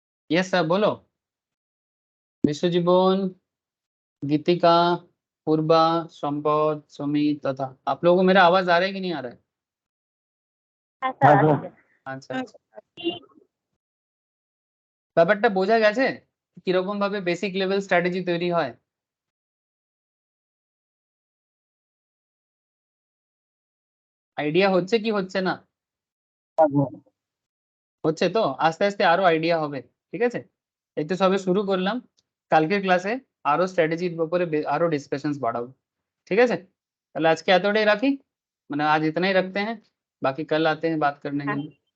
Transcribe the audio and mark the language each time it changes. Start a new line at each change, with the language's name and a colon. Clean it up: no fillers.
Hindi: Yes sir बोलो। विश्वजीवन, गीतिका, पूर्वा, संपद, सुमित तथा आप लोगों को मेरा आवाज आ रहा है कि नहीं आ रहा है?
Bangla: হ্যাঁ হ্যাঁ স্যার স্যার। আচ্ছা আচ্ছা, ব্যাপারটা বোঝা গেছে কিরকম ভাবে বেসিক লেভেল স্ট্র্যাটেজি তৈরি হয়? আইডিয়া হচ্ছে কি হচ্ছে না? হচ্ছে তো, আস্তে আস্তে আরো আইডিয়া হবে, ঠিক আছে? এই তো সবে শুরু করলাম, কালকের ক্লাসে আরো স্ট্র্যাটেজির উপরে আরো ডিসকাশনস বাড়াবো, ঠিক আছে? তাহলে আজকে এতটাই রাখি, মানে
Hindi: आज इतना ही रखते हैं, बाकी कल आते हैं बात करने के लिए।